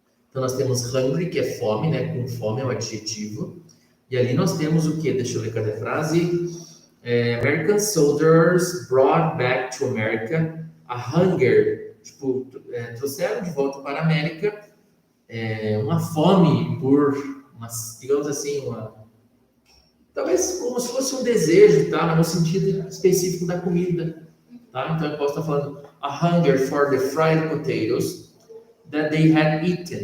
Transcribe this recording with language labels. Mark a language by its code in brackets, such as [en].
[pt] Então, nós temos hungry, que é fome, né? Com fome é o adjetivo. E ali nós temos o quê? Deixa eu ler cadê a frase. [en] American soldiers brought back to America a hunger. [pt] Tipo, trouxeram de volta para a América uma fome por, digamos assim, talvez como se fosse um desejo, tá? No sentido específico da comida, tá? Então eu posso estar falando [en] a hunger for the fried potatoes that they had eaten.